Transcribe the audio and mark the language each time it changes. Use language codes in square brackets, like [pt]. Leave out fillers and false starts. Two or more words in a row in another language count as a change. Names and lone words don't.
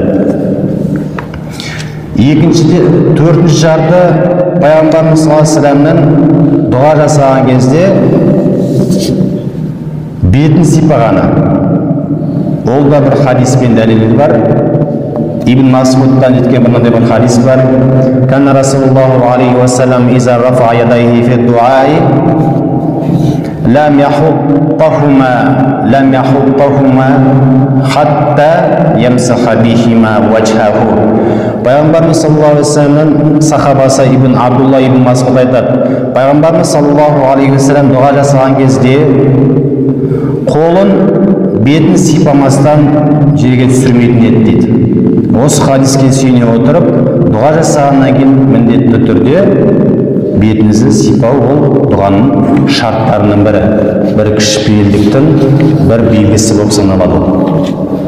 [kk] Төртінші шарты, Пайғамбарымыз [ar] صلى الله عليه وسلم [kk] дұға жасаған кезде бетін сипағаны. Ол да бір хадиспен дәлелі бар. Ибн Масудтан жеткен мынандай бір хадис бар: [ar] «كان رسول الله عليه وسلم إذا رفع يديه في الدعاء لم يحطهما حتى يمسح بهما وجهه». [kk] Пайғамбарымыз [ar] صلى الله عليه وسلم [kk] сахабасы ибн Абдулла ибн Масуд айтады: Пайғамбарымыз [ar] صلى الله عليه وسلم [kk] дұға жасаған кезде қолын бетін сипамастан жерге түсірмейтін еді дейді. Осы хадиске сүйене отырып, дұға жасағаннан кейін міндетті түрде бетіңізді сипау ол дұғаның шарттарының бірі, бір кішіпейілдіктің бір белгісі болып саналады.